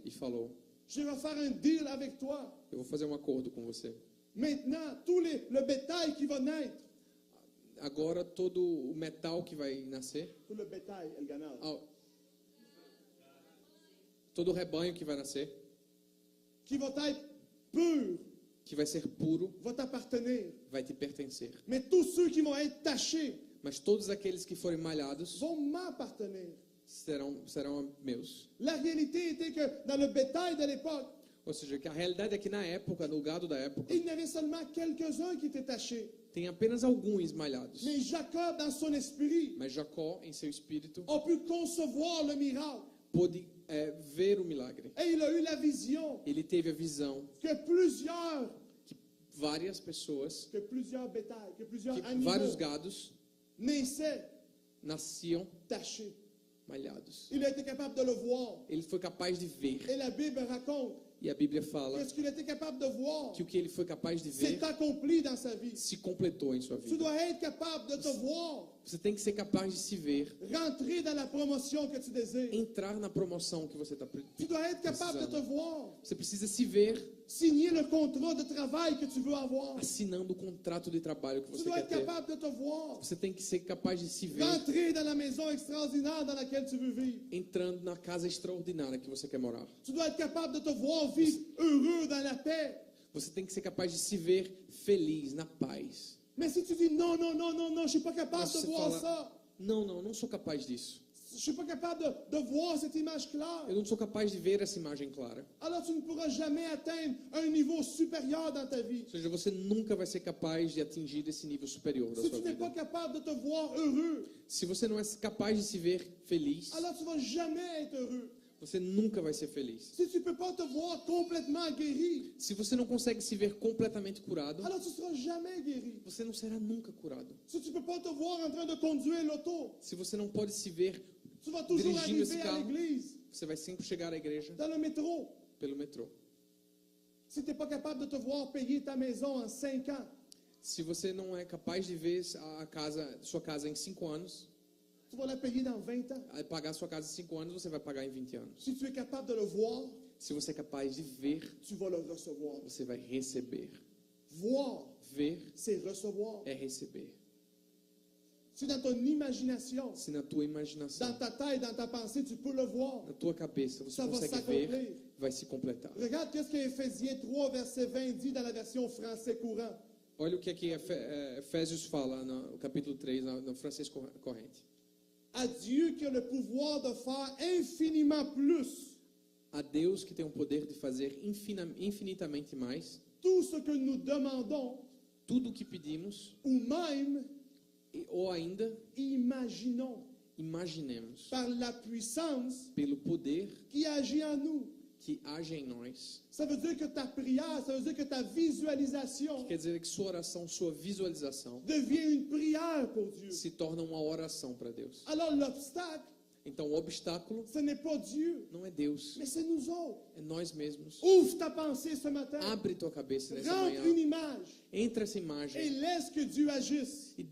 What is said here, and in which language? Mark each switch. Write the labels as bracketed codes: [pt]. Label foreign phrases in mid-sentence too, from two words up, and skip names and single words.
[pt] e falou: [fr] je vais faire un deal avec toi. [pt] eu vou fazer um acordo com você. [fr] Maintenant, le bétail qui va naître, [pt] Agora todo o metal que vai nascer, [fr] tout le bétail, [es] el ganado, [pt] ah, todo o rebanho que vai nascer, [fr] qui va être pur, [pt] que vai ser puro, [fr] va t'appartenir. [pt] vai te pertencer. [fr] Mais tous ceux qui vont être tachés [pt] Mas todos aqueles que forem malhados [fr] vont m'appartenir. [pt] serão meus. [fr] La réalité était que dans le bétail de l'époque, [pt] Ou seja, que a realidade é que na época, no gado da época, [fr] il y avait seulement quelques-uns qui étaient tachés. [pt] tem apenas alguns malhados. [fr] Mais Jacob, dans son esprit, [pt] Mas Jacó, em seu espírito, [fr] a pu concevoir le miracle. [pt] pôde ver o milagre. [fr] Et il a eu la vision [pt] Ele teve a visão [fr] que plusieurs [pt] que várias pessoas, [fr] bétails, que plusieurs [pt] que [fr] animaux [pt] vários gados [fr] naissaient [pt] nasciam [fr] tachés. [pt] malhados. [fr] Il a été capable de le voir. [pt] Ele foi capaz de ver. [fr] Et la Bible raconte [pt] E a Bíblia fala [fr] que ce qu'il était capable de voir [pt] que o que ele foi capaz de [fr] s'est [pt] ver [fr] accompli dans sa vie. [pt] se completou em sua [fr] Tu [pt] vida. [fr] dois être capable de te voir [pt] Você tem que ser capaz de se ver, [fr] rentrer dans la promotion que tu désires. [pt] entrar na promoção que você está [fr] Tu dois être capable de te voir [pt] Você precisa se ver [fr] signer le contrat de travail que tu veux avoir. [pt] assinando o contrato de trabalho que [fr] Tu [pt] você [fr] dois [pt] quer [fr] être [pt] ter. [fr] capable de te voir [pt] Você tem que ser capaz de se ver [fr] rentrer dans la maison extraordinaire dans laquelle tu veux vivre. [pt] entrando na casa extraordinária que você quer morar. [fr] Tu dois être capable de te voir vivre heureux dans la paix. [pt] Você tem que ser capaz de se ver feliz, na paz. [fr] Mais si tu dis non, non, non, non, non, je suis pas capable [pt] Mas [fr] de [pt] você [fr] voir [pt] fala, [fr] ça. [pt] não sou capaz disso. [fr] Je suis pas capable de voir cette image claire. [pt] Eu não sou capaz de ver essa imagem clara. [fr] Alors tu ne pourras jamais atteindre un niveau supérieur dans ta vie. [pt] Ou seja, você nunca vai ser capaz de atingir esse nível superior da [fr] Si [pt] sua [fr] tu n'es pas [pt] vida. [fr] capable de te voir heureux, [pt] Se você não é capaz de se ver feliz, [fr] alors tu vas jamais être heureux. [pt] você nunca vai ser feliz. [fr] Si tu ne peux pas te voir complètement guéri, [pt] Se você não consegue se ver completamente curado, [fr] alors tu ne seras jamais guéri. [pt] você não será nunca curado. [fr] Si tu ne peux pas te voir en train de conduire l'auto, [pt] Se você não pode se ver, [fr] tu vas toujours [pt] dirigindo esse [fr] arriver à [pt] carro, [fr] l'église, [pt] você vai sempre chegar à igreja [fr] dans le métro. [pt] pelo metrô. [fr] Si tu n'es pas capable de te voir payer ta maison en 5 ans, [pt] Se você não é capaz de ver sua casa em 5 anos, [fr] tu vas la payer dans 20 ans. [pt] pagar sua casa em 5 anos, você vai pagar em 20 anos. [fr] Si tu es capable de le voir, [pt] Se você é capaz de ver, [fr] tu vas le recevoir. [pt] você vai receber. [fr] Voir, [pt] Ver [fr] c'est recevoir. [pt] é receber. [fr] Si dans ton imagination, [pt] Se na tua imaginação, [fr] dans ta tête, dans ta pensée, tu peux le voir, [pt] na tua cabeça, você [fr] ça va [pt] consegue [fr] s'accomplir. [pt] ver, vai se completar. [fr] Regarde qu'est-ce que Éphésiens 3, verset 20 dit dans la version français courant. [pt] Olha o que aqui Efésios fala no capítulo 3, no francês corrente. [fr] À Dieu qui a le pouvoir de faire infiniment plus [pt] A Deus que tem o poder de fazer infinitamente mais, [fr] tout ce que nous demandons [pt] tudo o que pedimos, [fr] ou même [pt] ou ainda [fr] imaginons [pt] imaginemos, [fr] par la puissance [pt] pelo poder [fr] qui agit en nous. [pt] que age em nós. [fr] Ça veut dire que ta prière, ça veut dire que ta visualisation [pt] Quer dizer que sua oração, sua visualização [fr] devient une prière pour Dieu. [pt] se torna uma oração para Deus. [fr] Alors l'obstacle, [pt] Então o obstáculo [fr] ce n'est pas Dieu, [pt] não é Deus, [fr] mais c'est nous autres. [pt] é nós mesmos. [fr] Ouvre ta pensée ce matin. [pt] Abre tua cabeça nessa [fr] Rentre [pt] manhã, [fr] une image [pt] entra essa [fr] et [pt] imagem [fr] laisse que Dieu agisse.